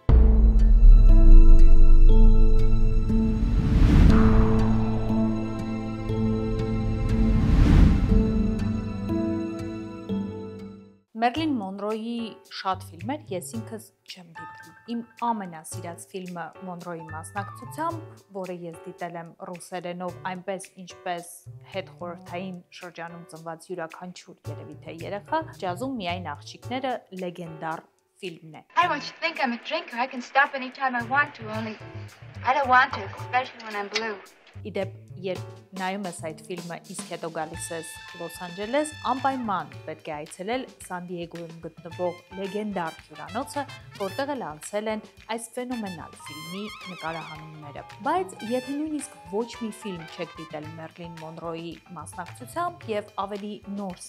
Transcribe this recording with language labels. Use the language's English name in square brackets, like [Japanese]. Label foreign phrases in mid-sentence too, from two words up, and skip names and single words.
[Armenian] Մերլին Մոնրոյի շատ ֆիլմեր ես ինքս չեմ դիտել։ Իմ ամենասիրած ֆիլմը Մոնրոյի մասնակցությամբ, որը ես դիտել եմ ռուսերենով, այնպես ինչպես հետխորհրդային շրջանում ծնված յուրաքանչյուր երևի թե երեխա, ջազում միայն աղջիկները լեգենդար ֆիլմն է։ [English] I want you to think I'm a drinker. I can stop anytime I want to, only I don't want to, especially when I'm blue. [Armenian] Իդեպ, երբ նայում ես այդ ֆիլմը, իսկ հետո գալիս ես Լոս Անջելես, անպայման պետք է այցելել Սան Դիեգոյում գտնվող լեգենդար հյուրանոցը, որտեղ էլ անցել են այս ֆենոմենալ ֆիլմի նկարահանումները։ Բայց եթե նույնիսկ ոչ մի ֆիլմ չեք դիտել Մերլին Մոնրոյի մասնակցությամբ եւ ավելի նոր